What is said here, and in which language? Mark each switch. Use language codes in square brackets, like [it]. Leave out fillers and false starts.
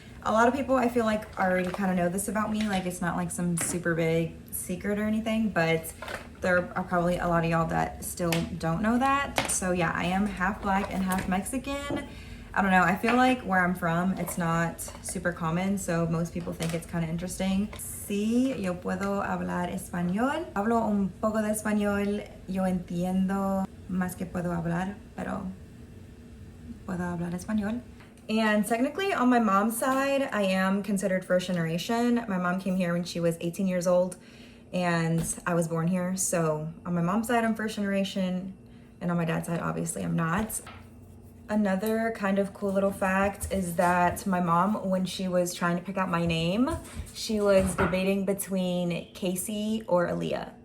[en] A lot of people, I feel like, already kind of know this about me. Like, it's not like some super big secret or anything, but there are probably a lot of y'all that still don't know that. So yeah, I am half Black and half Mexican. I don't know, I feel like where I'm from, it's not super common, so most people think it's kind of interesting. [es] Sí, yo puedo hablar español. Hablo un poco de español. Yo entiendo más que puedo hablar, pero puedo hablar español. [en] And technically on my mom's side, I am considered first generation. My mom came here when she was 18 years old and I was born here. So on my mom's side, I'm first generation, and on my dad's side, obviously I'm not. Another kind of cool little fact is that my mom, when she was trying to pick out my name, she was debating between Casey or Aaliyah.